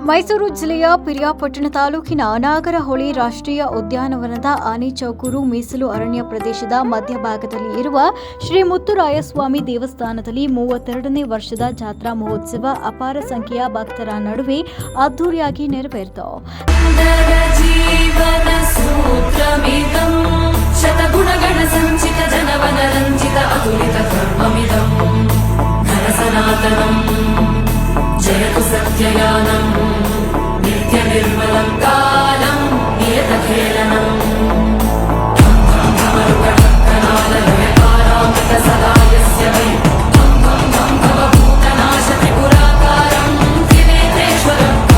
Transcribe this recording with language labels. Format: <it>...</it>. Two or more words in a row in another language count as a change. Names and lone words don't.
<kn>ಮೈಸೂರು ಜಿಲ್ಲೆಯ ಪಿರಿಯಾಪಟ್ಟಣ ತಾಲೂಕಿನ ನಾಗರಹೊಳೆ ರಾಷ್ಟ್ರೀಯ ಉದ್ಯಾನವನದ ಆನೆಚೌಕೂರು ಮೀಸಲು ಅರಣ್ಯ ಪ್ರದೇಶದ ಮಧ್ಯಭಾಗದಲ್ಲಿ ಇರುವ ಶ್ರೀ ಮುತ್ತುರಾಯಸ್ವಾಮಿ ದೇವಸ್ಥಾನದಲ್ಲಿ 32ನೇ ವರ್ಷದ ಜಾತ್ರಾ ಮಹೋತ್ಸವ ಅಪಾರ ಸಂಖ್ಯೆಯ ಭಕ್ತರ ನಡುವೆ ಅದ್ದೂರಿಯಾಗಿ ನೆರವೇರಿತು.</kn> <sa>जयतु सत्ययानम् नित्यनिर्मलं कालं नियतखेलनम् सदा यस्य वै भवभूतनाश त्रिपुराकारं त्रिनेत्रेश्वरं</sa>